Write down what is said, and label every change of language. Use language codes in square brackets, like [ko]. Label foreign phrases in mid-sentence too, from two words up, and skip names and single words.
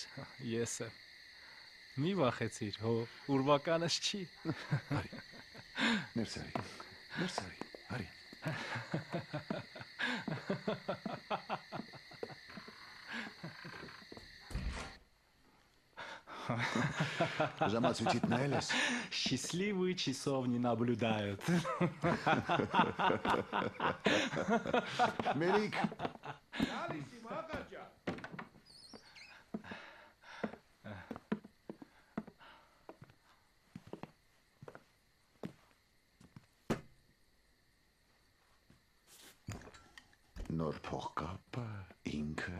[hy] Ես եմ։ Մի վախեցիր, հո, ուրվականս չի։ Ներս արի։ Ներս արի։ Արի։ Ժամացույցիդ նայել ես։ [ru] Счастливые часов не наблюдают։ [hy] Մերիկ, Գալիս իմ աղա ջան։ նոր փողկապը, ինքը։